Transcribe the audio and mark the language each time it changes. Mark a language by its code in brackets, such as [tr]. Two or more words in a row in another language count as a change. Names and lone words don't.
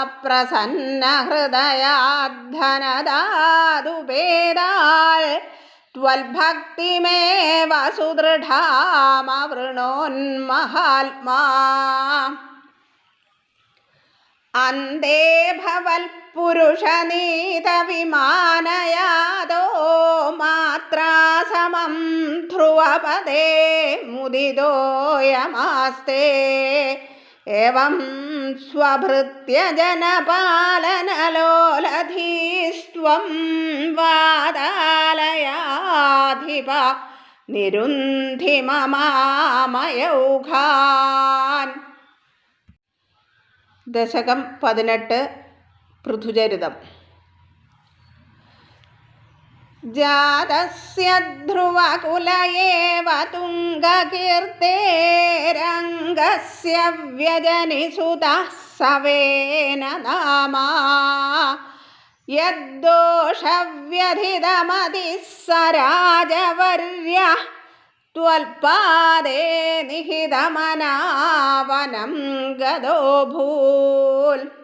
[sa] प्रसन्नहृदयाद्धनदादुपेदाल् त्वल्भक्तिमेव सुदृढामवृणोन्महात्मा अन्ते भवत्पुरुषनीतविमानयादो मात्रा समं ध्रुवपदे मुदितोऽयमास्ते एवं स्वभृत्य जनपालनलोलधीस्त्वं वादालयाधिप നിരുന്ധി മമാമയൗഘാൻ. ദശകം 18 പൃഥുചരിതം. ജാതസ്യ ധ്രുവകുല ഏവ തുംഗകീർത്തേരംഗസ്യ വ്യജനിസുതഃ സവേന നാമാ യദ്ദോഷവ്യധിതമതിഃ स രാജവർയഃ ത്വൽപാദേ നിഹിതമനാവനം ഗതോഭൂൽ.